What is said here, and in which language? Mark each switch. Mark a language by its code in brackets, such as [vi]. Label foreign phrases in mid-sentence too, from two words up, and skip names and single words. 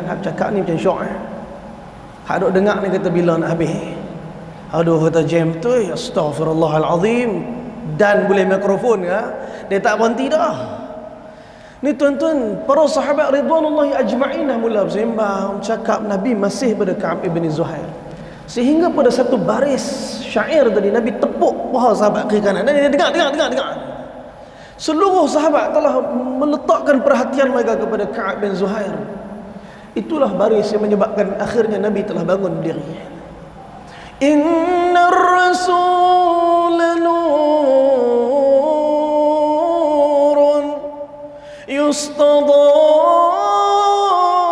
[ms] Hak cakap ni macam syok hak duk dengar ni kata bila nak habis. Aduh, kata jam tu, astagfirullahalazim, dan boleh mikrofon dia tak berhenti dah. Ni tuan-tuan, para sahabat [ar] رضوان الله أجمعين [ms] dah mula bersembang, cakap, Nabi masih pada Ka'ab ibn Zuhair. Sehingga pada satu baris syair tadi, Nabi tepuk paha sahabat kiri kanan, dan dia dengar. Seluruh sahabat telah meletakkan perhatian mereka kepada Ka'ab bin Zuhair. Itulah baris yang menyebabkan akhirnya Nabi telah bangun berdiri. [ar] إن الرسول نور يستضاء